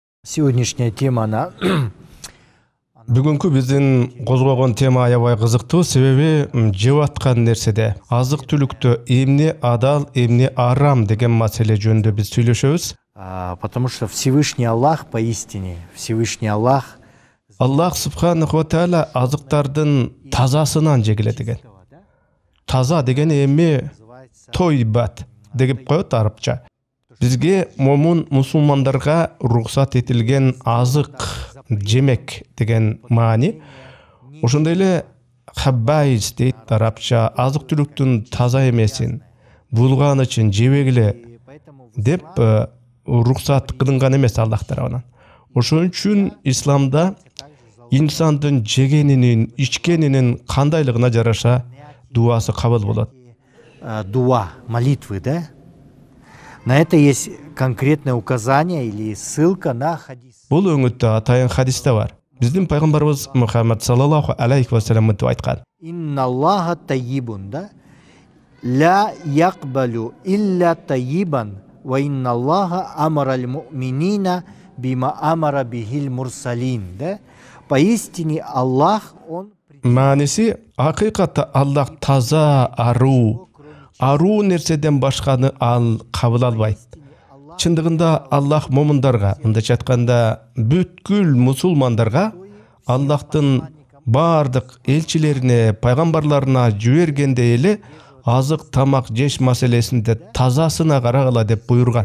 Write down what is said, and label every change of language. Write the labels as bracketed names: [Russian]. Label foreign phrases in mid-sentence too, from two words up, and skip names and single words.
[Russian] Сегодняшняя тема, она [Kyrgyz] Бүгүнкү биздин козгогон тема аябай кызыктуу, себеби жеп аткан нерседе азык-түлүктө эмне адал, эмне арам деген маселе жөнүндө биз сүйлөшөбүз. [Russian] потому что Всевышний Аллах, поистине, Всевышний Аллах [Kyrgyz] Аллах [Arabic] سبحانه وتعالى [Kyrgyz] азыктардын тазасынан жегиле деген. Таза деген эми тойбат деп коет арабча. Бизге момун мусулмандарга уруксат этилген азык жемек деген маани. Ошондой эле хаббайз дейт арабча, азык-түлүктүн таза эмесин, булганычын жебегиле деп уруксат кылынган эмес Аллах тарабынан. Ошон үчүн исламда инсандын жегенинин, ичкенинин кандайлыгына жараша дуасы кабыл болот. дуа, [Russian] молитвы, да? На это есть конкретное указание или ссылка на хадис. [Kyrgyz] Бул өңүттө атайын хадисте бар. Биздин пайгамбарыбыз Мухаммад [Arabic] صلى الله عليه وسلم [Kyrgyz] мынтип айткан. [Arabic] إن الله طيب, да? لا يقبل إلا طيبا، وإن الله أمر المؤمنين بما أمر به المرسلين, [Russian] да? Поистине Аллах, он... [Kyrgyz] Мааниси, акыйкатта Аллах таза, аруу нерседен башканы ал кабыл албайт. Чындыгында Аллах момундарга, мындайча айтканда, бүткүл мусулмандарга Аллахтын бардык элчилерине, пайгамбарларына жибергенде эле азык тамак жеш маселесинде тазасына карагыла деп буйрган.